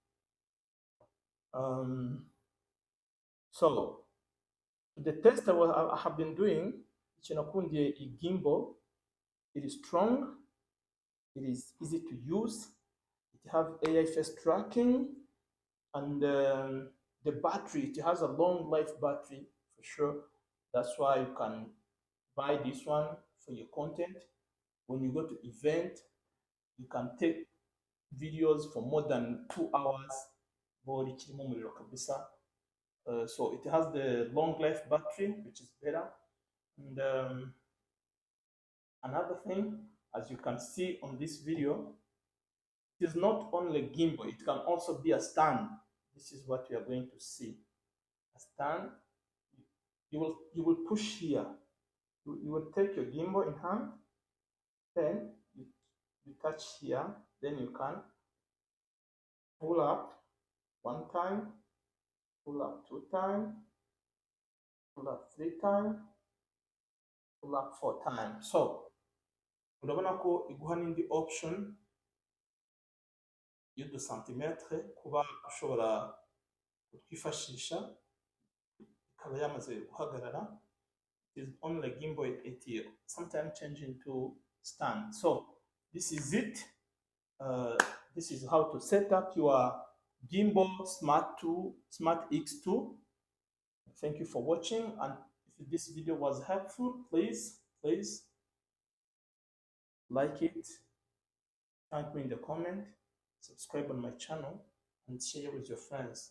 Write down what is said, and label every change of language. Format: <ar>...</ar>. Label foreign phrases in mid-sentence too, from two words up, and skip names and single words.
<en>So the test I have been doing,</en> <rw>nakundiye i</rw> <en>gimbal It is strong, it is easy to use, it has AI face tracking, and the battery, it has a long life battery for sure. That's why you can buy this one for your content. When you go to event, you can take videos for more than 2 hours.</en> <rw>Body kirimo umuriro kabisa.</rw> <en>So it has the long life battery, which is better. And another thing, as you can see on this video, it is not only gimbal, it can also be a stand. This is what we are going to see. A stand, you will push here. You will take your gimbal in hand, then you touch here, then you can pull up 1 time, pull up 2 times, pull up 3 times, pull up 4 times.</en> <rw>So urabona ko iguha n'indi option y'udusantimetre kuba ushobora kutwifashisha ikaba yamaze guhagarara.</rw> <en>It is only gimbal, it sometimes change into stand. So this is it. This is how to set up your Gimbal Smart X2. Thank you for watching, and if this video was helpful, please like it, thank me in the comment, subscribe on my channel, and share with your friends.</en>